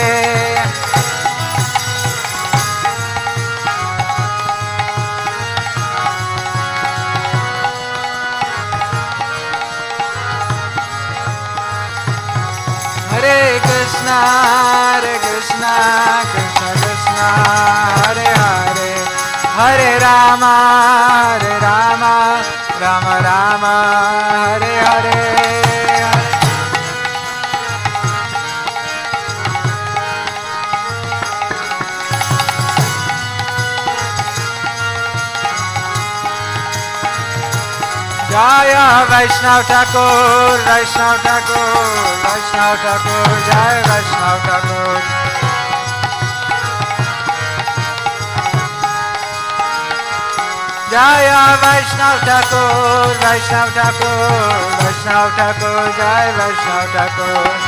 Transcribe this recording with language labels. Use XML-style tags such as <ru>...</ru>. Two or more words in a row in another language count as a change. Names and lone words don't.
<sa>हरे कृष्ण कृष्ण कृष्ण हरे हरे, हरे राम राम हरे हरे.</sa> <bn>জয় বৈষ্ণব ঠাকুর, বৈষ্ণব ঠাকুর, বৈষ্ণব ঠাকুর, জয় বৈষ্ণব ঠাকুর. জয় বৈষ্ণব ঠাকুর, বৈষ্ণব ঠাকুর, বৈষ্ণব ঠাকুর, জয় বৈষ্ণব ঠাকুর.</bn>